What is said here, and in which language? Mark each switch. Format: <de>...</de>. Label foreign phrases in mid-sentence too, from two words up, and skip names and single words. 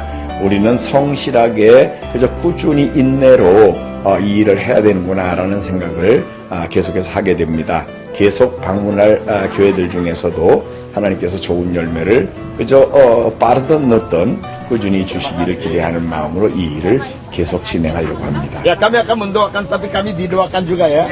<ko>우리는 성실하게 그저 꾸준히 인내로 이 일을 해야 되는구나 라는 생각을 계속해서 하게 됩니다. 계속 방문할 교회들 중에서도 하나님께서 좋은 열매를 그저 빠르든 늦든 꾸준히 주시기를 기대하는 마음으로 이 일을 계속 진행하려고 합니다.</ko> <id>Ya, kami akan mendoakan, tapi kami didoakan juga ya.</id>